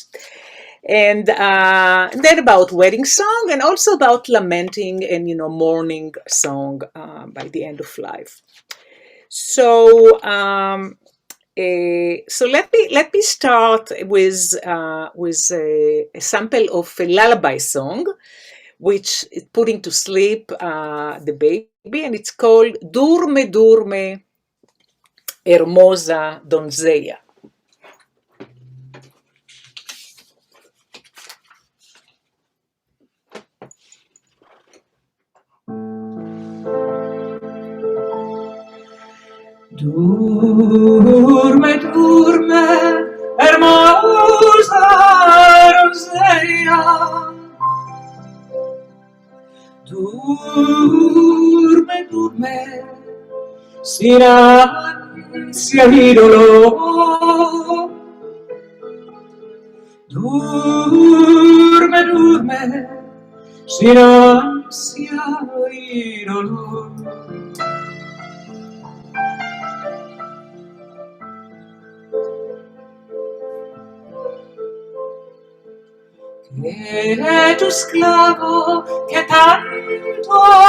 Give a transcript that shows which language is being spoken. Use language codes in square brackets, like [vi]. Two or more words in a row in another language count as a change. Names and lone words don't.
[en] And then about wedding song, and also about lamenting and, you know, mourning song by the end of life. So so let me start with a sample of a lullaby song, which is putting to sleep the baby, and it's called Durme, Durme, Hermosa Donzella. [lad] Durme, durme, hermosa Rosella. Durme, durme, sin ansia y dolor. Durme, durme, sin ansia y dolor. Que tu esclavo que tanto